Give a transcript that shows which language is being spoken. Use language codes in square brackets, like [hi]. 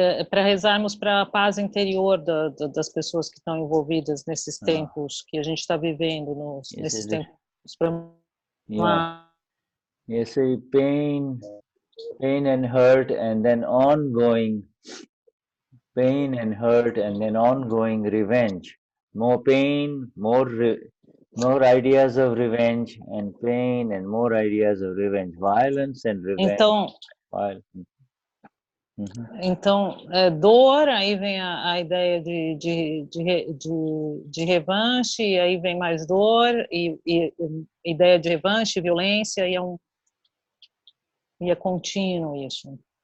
[pt] Para rezarmos para a paz interior das pessoas que estão envolvidas nesses tempos que a gente está vivendo, nesses tempos. [en] You see, pain and hurt, and then ongoing pain and hurt, and then ongoing revenge. More pain, more ideas of revenge, and pain, and more ideas of revenge. Violence and revenge. [pt] Então, dor, aí vem a ideia de revanche, e aí vem mais dor, e ideia de revanche, violência, e é contínuo isso.